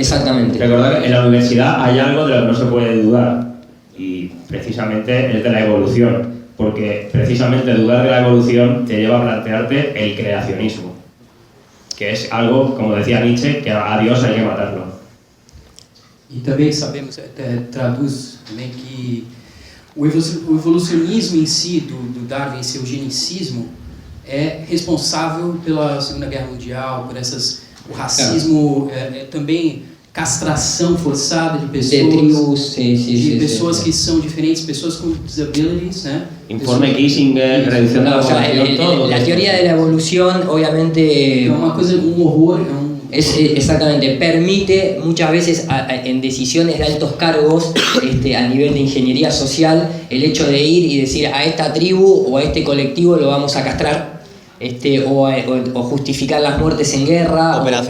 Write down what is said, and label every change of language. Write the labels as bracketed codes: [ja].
[es] Exactamente. Recordad que en la universidad hay algo de lo que no se puede dudar, y precisamente es de la evolución. Porque precisamente dudar de la evolución te lleva a plantearte el creacionismo, que es algo, como decía Nietzsche, que a Dios hay que matarlo. [pt] E também sabemos, traduz também que o evolucionismo em si, do Darwin, seu eugenicismo, é responsável pela Segunda Guerra Mundial, por o racismo, também castração forçada de pessoas, pessoas que são diferentes, pessoas com disabilities, né? [es] Informe Kissinger, reducción de la población, todo. La teoría de la evolución, obviamente, [pt] é uma coisa, horror, [es] exactamente, permite muchas veces en decisiones de altos cargos a nivel de ingeniería social el hecho de ir y decir a esta tribu o a este colectivo lo vamos a castrar, o justificar las muertes en guerra.